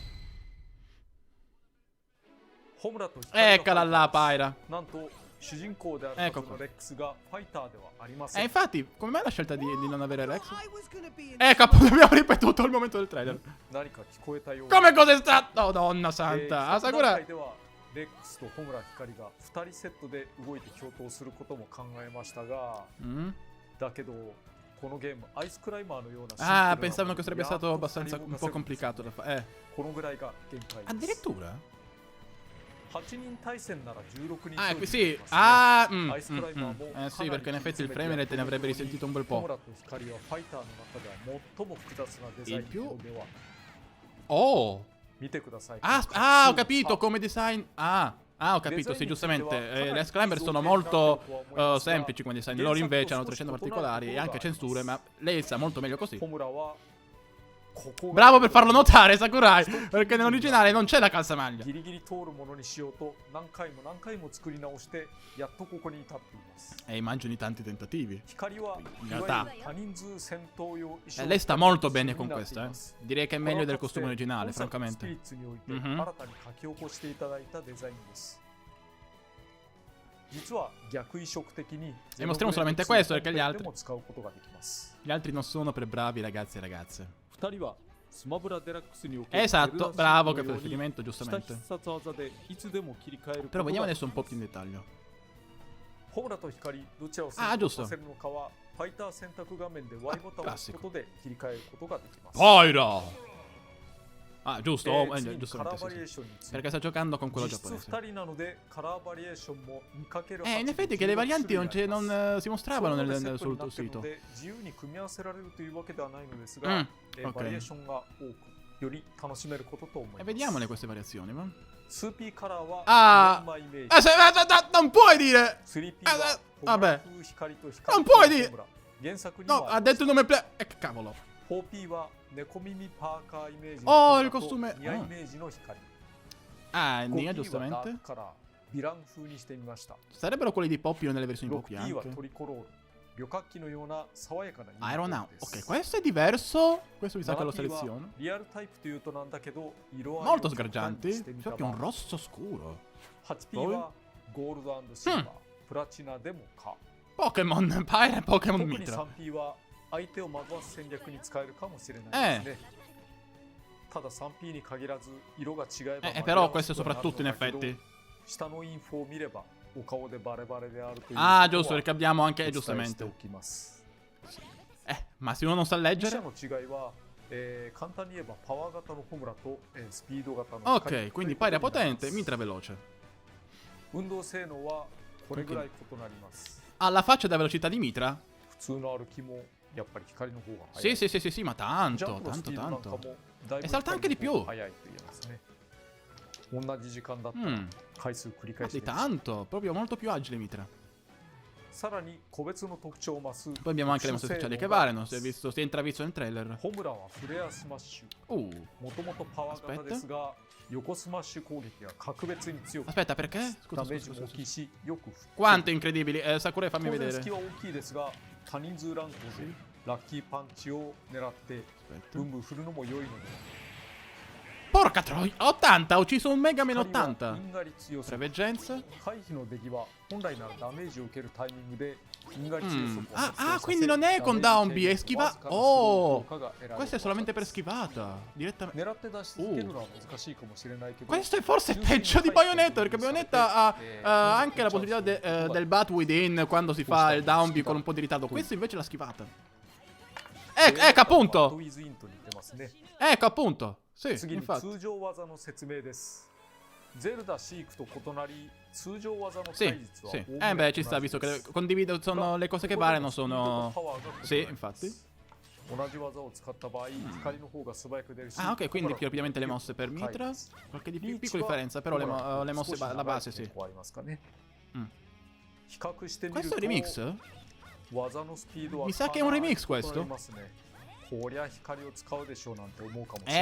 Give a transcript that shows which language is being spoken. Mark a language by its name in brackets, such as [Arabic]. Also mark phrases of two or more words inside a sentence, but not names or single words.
[Italian] Eccola là, Pyra. Ecco qua. Infatti, come mai la scelta di non avere Rex? Ecco, appunto, abbiamo ripetuto il momento del trailer. Come cos'è stato? Oh, donna santa. Ah, Sakura. [Japanese] レックスとホムラ光が2人セットで動いて共闘することも考えましたが、だけどこのゲームアイスクライマーのような [Italian] Ah, pensavano che sarebbe stato abbastanza un po' complicato da fare. [Japanese] このぐらいが限界です。 [Italian] Addirittura? [Japanese] 8人対戦なら16人 [Italian] Ah, [Japanese] 勝利 [Italian] sì. [Japanese] できますね。 [Italian] Ah, [Japanese] アイスクライマーも [Italian] sì, perché in effetti il frame rate ne avrebbe risentito un bel [Japanese] ホム [Italian] po'. [Japanese] ラと光はファイターの中では最も複雑なデザインの方では [Italian] Oh! [Japanese] 見てください。 [Italian] Ah, ho capito come design. Ah, ho capito, sì, giustamente. Le Ice Climber sono molto semplici come design. Loro invece hanno 300 particolari e anche censure, ma lei sa molto meglio così. [Japanese] ホムラは [Italian] Bravo per farlo notare, Sakurai, perché nell'originale non c'è la calzamaglia. [Japanese] ギリギリ通るものにしようと何回も何回も作り直してやっとここに至っています。 [Italian] E immagini tanti tentativi. [Japanese] 光は [Italian] In [Japanese] いわ [Italian] realtà [Japanese] ゆる多人数戦闘用衣装 [Italian] lei sta molto bene con questa, Direi che è meglio del costume originale, [Japanese] スピ [Italian] francamente. [Japanese] リッツにおいて Mhm. 新たに書き起こしていただいたデザインです。実は逆移植的に [Italian] E mostriamo solamente questo, perché gli [Japanese] で [Italian] altri [Japanese] も使うことができます。 [Italian] Gli altri non sono per bravi ragazzi e ragazze. [Japanese] 2 人はスマブラデラックスにおける [Italian] Esatto, bravo che fa riferimento giustamente. [Japanese] 必殺技でいつでも切り替えること [Italian] Però [Japanese] が [Italian] vediamo adesso un po' più in dettaglio. [Japanese] ホムラと光どちらを選 [Italian] Ah, [Japanese] 択 [Italian] giusto. [Japanese] させるのかはファイター選択画面で Y ボタンを押すことで切り替えることができます。 [Italian] Pyra! Ah, giusto, [Japanese] 次にカラ [Italian] giustamente [Japanese] ーバリエー [Italian] sì, sì. [Japanese] ションについて [Italian] Perché sta giocando con quello [Japanese] 実質 [Italian] giapponese. [Japanese] 2人なのでカラーバリエーションも見かける [Italian] In effetti che le varianti non si mostravano sul tuo sito. [Japanese] 自由に組み合わせられるというわけではないのですが、 [Italian] ok. [Japanese] バリエーションが多くより楽しめることと思い [Italian] E [Japanese] ます。 [Italian] vediamole queste variazioni, ma. [Japanese] 2P カラーは [Italian] Ah! [Japanese] フレームイメージ [Italian] Non puoi dire! [Japanese] 3P [Italian] Ah, [Japanese] は [Italian] vabbè. [Japanese] ホムラ風光と光 [Italian] Non puoi dire! [Japanese] ホムラ原作に [Italian] No, [Japanese] も [Italian] ha detto il nome che cavolo. [Japanese] 4P は猫耳パーカーイメージ [Italian] Oh, [Japanese] の [Italian] il costume. [Japanese] ニアイメージの光 [Italian] Ah, Nia, [Japanese] 5P はダー [Italian] giustamente. [Japanese] クカラーヴィラン風にしてみました [Italian] Sarebbero quelli di Poppy nelle versioni Poppy [Japanese] 6P は [Italian] anche. [Japanese] トリコロール旅客機のような爽やかなユニフォー [Italian] Aeronaut. [Japanese] ムです [Italian] Ok, questo è diverso. Questo mi sa che lo [Japanese] 7P は [Italian] seleziono. [Japanese] リアルタイプというとなんだけど色合いを [Italian] Molto [Japanese] 極端に [Italian] sgargianti. [Japanese] してみた [Italian] Infatti è un [Japanese] 版 [Italian] rosso scuro. [Japanese] 8P はゴールドシルバー、プラチナでもか [Italian] Pokémon Pyra e Pokémon [Japanese] 特に [Italian] Mitra. [Japanese] 3P は相手を惑わす戦略に使えるかもしれないですね、ただ 3P に限らず色が違えば [Italian] Però questo soprattutto in effetti. [Japanese] 下のインフォを見ればお顔でバレバレであるという [Italian] Ah, [Japanese] ことは [Italian] giusto, perché abbiamo anche [Japanese] お伝えしてお [Italian] giustamente. [Japanese] きます。 [Italian] Ma se uno non sa [Japanese] 2 [Italian] leggere. [Japanese] 社の違いは、簡単に言えばパワー型のホムラと、スピード型の光 [Italian] Ok, quindi Pyra potente, Mitra veloce. [Japanese] 運動性能はこれぐらい異なります。 [Italian] Alla faccia della velocità di Mitra? [Japanese] 普通の歩きもやっぱり光の方が [Italian] Sì, [Japanese] 速い。 [Italian] sì, sì, sì, sì, ma [Japanese] ジャン [Italian] tanto, [Japanese] プのス [Italian] tanto, [Japanese] ピードなんか [Italian] tanto. [Japanese] もだいぶ [Italian] E salta anche di [Japanese] 光の方 [Italian] più. [Japanese] が速いと言えますね。同じ時間だったら Mm, 回数繰り返し [Italian] di [Japanese] 練習。 [Italian] tanto, proprio molto più agile Mitra. [Japanese] さらに個別の特徴を増す [Italian] Poi abbiamo anche le mosse speciali che variano, si è intravisto nel trailer. [Japanese] ホムラはフレアスマッシュ。もともとパワー型ですが、横スマッシュ攻撃が格別に強く、 [Italian] Aspetta, perché? [Japanese] ダ [Italian] Scusa, [Japanese] メー [Italian] scusa, [Japanese] ジも [Italian] scusa. [Japanese] 大きいし、よく [Italian] Quanto incredibili. Sakurai, [Japanese] 当 [Italian] fammi [Japanese] 然 [Italian] vedere. [Japanese] 隙は大きいですが、多人数ランクでラッキーパンチを狙ってブ [Italian] Aspetta. [Japanese] ンブン振るのも良いので、 [Italian] Porca troia, 80, ha ucciso un Mega Man [Japanese] 光は [Italian] 80. [Japanese] 因果率予測。 [Italian] Preveggenza. [Japanese] 回避の出来は本来ならダメージを受けるタイミングで因果率予 Mm. 測を発動 [Italian] Ah, [Japanese] させ [Italian] quindi non è con [Japanese] ダメー [Italian] Downby, [Japanese] ジ [Italian] è [Japanese] 軽減と [Italian] schiva... [Japanese] わずかなスロー [Italian] Oh! [Japanese] 効果が得られる [Italian] Questa è solamente per [Japanese] 技です。 [Italian] schivata. Direttamente. [Japanese] 狙って出し続けるのは難しいかもしれないけど、 [Italian] Questo è forse peggio di Bayonetta, perché Bayonetta ha anche la possibilità del Bat Within quando si fa il Downby con un po' di ritardo. Questo invece l'ha schivata. Ecco [Japanese] バッド [Italian] appunto! [Japanese] ウィズインと似てますね。 [Italian] Ecco appunto! Sì, [Japanese] 次に [Italian] infatti. [Japanese] 通常技の説明です。ゼルダシークと異なり、通常技の [Italian] Sì, [Japanese] 対実は [Italian] sì. [Japanese] おおむね [Italian] Beh, ci [Japanese] 同 [Italian] sta, [Japanese] じ [Italian] visto [Japanese] で [Italian] che [Japanese] す。 [Italian] condivido, sono le cose che variano sono... Sì, infatti. [Japanese] 同じ技を使った場合、光の方が素早く出るし、 [Italian] Ah, ok, quindi più rapidamente le mosse per Mitra. Qualche di più, piccola differenza, però le mosse, la base sì. [Japanese] うん。比較してみる [Italian] Questo [Japanese] と [Italian] è un remix? [Japanese] 技のスピードは [Italian] Mi sa che è un remix [Japanese] かなり [Italian] questo. [Japanese] 異なりますね。こりゃ光を使うでしょうなんて思うかもしれ